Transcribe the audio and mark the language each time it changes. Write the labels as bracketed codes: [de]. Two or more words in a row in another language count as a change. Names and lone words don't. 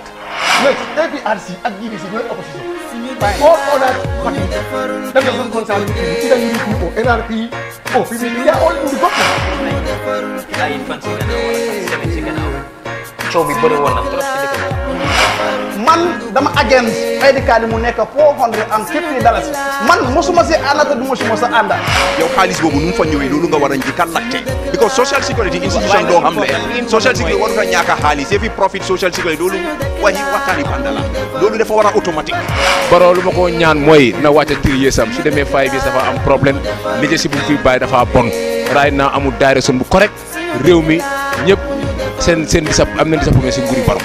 [en] Look, APRC and GDC no opposition. All other parties, that doesn't concern either UDP or NRP or PDP, they are all in the government. So we put it one after man, dama against ID card [wo] mu nekk [en] $450. [wo] Man mosuma si ànd te duma si mos a ànd. yow xaalis boobu nu mu fa ñëwee loolu nga war a njëkk a laajte because [en] social security institution [wo] doo xam ne [en] social security [wo] waru fa ñàkk a xaalis yëfi profit [en] social security [wo] loolu waxtaani banda la loolu dafa war a automatique. Barrow lu ma ko ñaan mooy na wàcce [en] 3 years [wo] am su demee [en] 5 years [wo] dafa am problème leadership bu fi bàyyi dafa bon [en] right now [wo] amul direction bu correct réew mi ñëpp seen am nañ disappointment si nguuri Barrow.